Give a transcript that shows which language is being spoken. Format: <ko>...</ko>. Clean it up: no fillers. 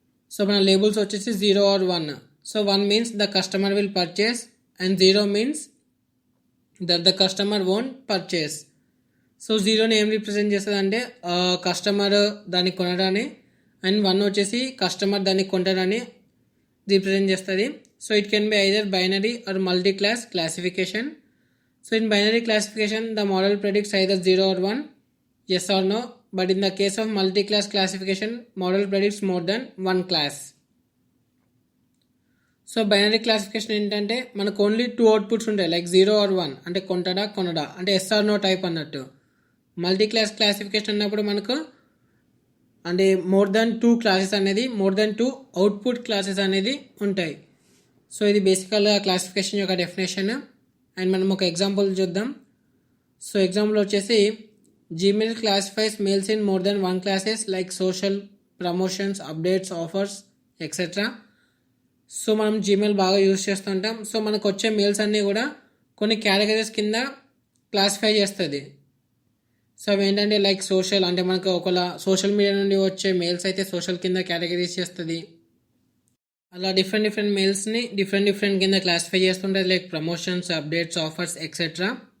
<te>So మన labels వచ్చేసి</te> <en>0 or 1. So 1 means the customer will purchase and 0 means that the customer won't purchase.</en> <te>So 0ని ఏం represent చేస్తుంది అంటే customer దాన్ని కొనడాన్ని, and 1 వచ్చేసి కస్టమర్ దాన్ని కొంటాడని రిప్రజెంట్ చేస్తుంది.</te> <en>So it can be either binary or multi class classification. So in binary classification the model predicts either 0 or 1, yes or no, but in the case of multi class classification model predicts more than one class.</en> <te>So binary classification ఏంటంటే మనకు only 2 outputs ఉంటాయి, like 0 are 1 అంటే కొంటాడా కొనడా, అంటే yes are no type అన్నట్టు. Multi class classification అన్నప్పుడు మనకు అంటే more than 2 classes అనేది, మోర్ దెన్ 2 అవుట్పుట్ క్లాసెస్ అనేది ఉంటాయి. సో ఇది బేసికల్గా క్లాసిఫికేషన్ యొక్క డెఫినేషన్. అండ్ మనం ఒక ఎగ్జాంపుల్ చూద్దాం. సో ఎగ్జాంపుల్ వచ్చేసి</te> <en>Gmail classifies mails in more than one classes like social, promotions, updates, offers, etc.</en> <te>So మనం జీమెయిల్ బాగా యూజ్ చేస్తుంటాం. సో మనకు వచ్చే మెయిల్స్ అన్నీ కూడా కొన్ని కేటగిరీస్ కింద క్లాసిఫై చేస్తుంది. సో అవి ఏంటంటే లైక్ సోషల్, అంటే మనకు ఒకవేళ సోషల్ మీడియా నుండి వచ్చే మెయిల్స్ అయితే సోషల్ కింద కేటగిరీస్ చేస్తుంది. అలా డిఫరెంట్ మెయిల్స్ని డిఫరెంట్ కింద క్లాసిఫై చేస్తుంటుంది, like promotions, updates, offers, etcetera.</te>